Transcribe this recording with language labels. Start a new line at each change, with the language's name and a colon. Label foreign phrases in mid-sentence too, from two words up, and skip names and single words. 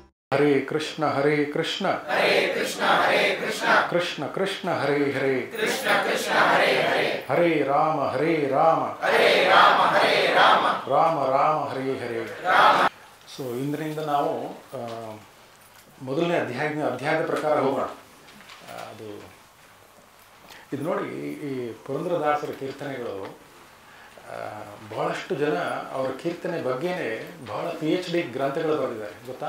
Sanskrit: हरे कृष्ण कृष्ण कृष्ण हरे हरे हरे राम राम राम हरे हरे.
Kannada: ಸೊ ಇಂದಿನಿಂದ ನಾವು ಮೊದಲನೇ ಅಧ್ಯಾಯದ ಪ್ರಕಾರ ಹೋಗೋಣ. ಇದು ನೋಡಿ, ಈ ಪುರಂದರದಾಸರ ಕೀರ್ತನೆಗಳು ಬಹಳಷ್ಟು ಜನ ಅವರ ಕೀರ್ತನೆ ಬಗ್ಗೆನೇ ಬಹಳ PhD ಗ್ರಂಥಗಳು ಬರೆದಿದ್ದಾರೆ, ಗೊತ್ತಾ?